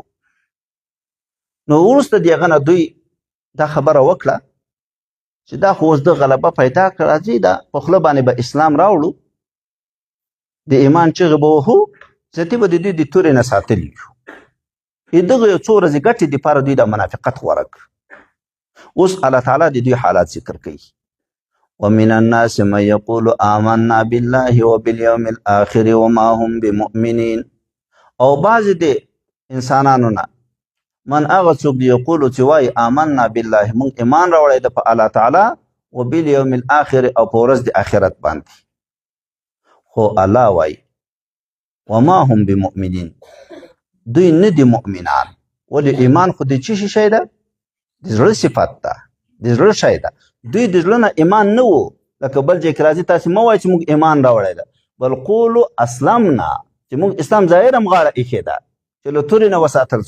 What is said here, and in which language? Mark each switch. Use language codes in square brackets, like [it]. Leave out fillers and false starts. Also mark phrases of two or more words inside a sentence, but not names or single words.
[ps] نو وروسته د هغه نه دوی دا خبره وکړه چې دا خو اوس د غلبه پیدا کړه، راځي دا په خوله باندې به اسلام راوړو، د ایمان چغې به وهو، ذاتي به د دوی د تورې نه ساتلي یو. دغه یو څو ورځې ګټې دپاره دوی د منافقت غوره کړ. اوس الله تعالی د دوی حالات ذکر کوي. [ar] ومن الناس من يقول آمنا بالله وباليوم الآخر وما هم بمؤمنين. [ps] او بعضې د انسانانو نه من هغه څوک دی یقولو چې وایي [ar] آمنا بالله، [ps] موږ ایمان راوړی ده په الله تعالی، [ar] وباليوم الآخر [ps] او په ورځ د آخرت باندې. خو الله وایي [ar] وما هم بمؤمنین، [ps] دوی نه دي مؤمنان. ولې ایمان خو د څه شی ده؟ د زړه صفت ده، د زړه شی ده. دوی د زړه نه ایمان نه و، لکه بل ځای کې راځي تاسې مه وایئ چې موږ ایمان راوړی ده، بل [ar] قولو اسلمنا، [ps] چې موږ اسلام ظاهر هم غاړه ایښې ده چې له تورې نه وساتل شو.